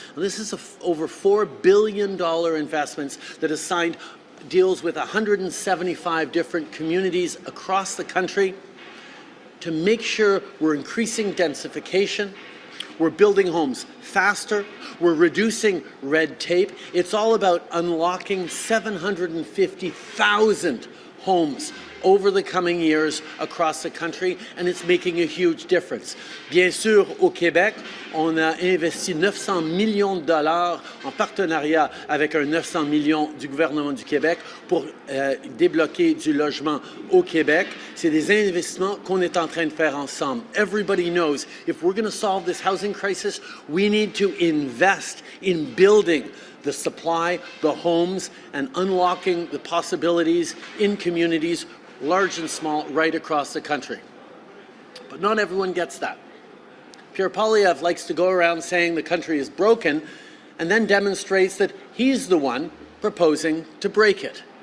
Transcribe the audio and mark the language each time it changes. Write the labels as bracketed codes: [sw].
[en] This is over $4 billion investments that is signed, deals with 175 different communities across the country to make sure we're increasing densification, we're building homes faster, we're reducing red tape. It's all about unlocking 750,000 homes over the coming years across the country, and it's making a huge difference. [fr] Bien sûr, au Québec, on a investi 900 millions de dollars en partenariat avec un 900 millions du gouvernement du Québec pour débloquer du logement au Québec. C'est des investissements qu'on est en train de faire ensemble. [en] Everybody knows if we're going to solve this housing crisis, we need to invest in building the supply, the homes, and unlocking the possibilities in communities, large and small, right across the country. But not everyone gets that. Pierre Poilievre likes to go around saying the country is broken and then demonstrates that he's the one proposing to break it.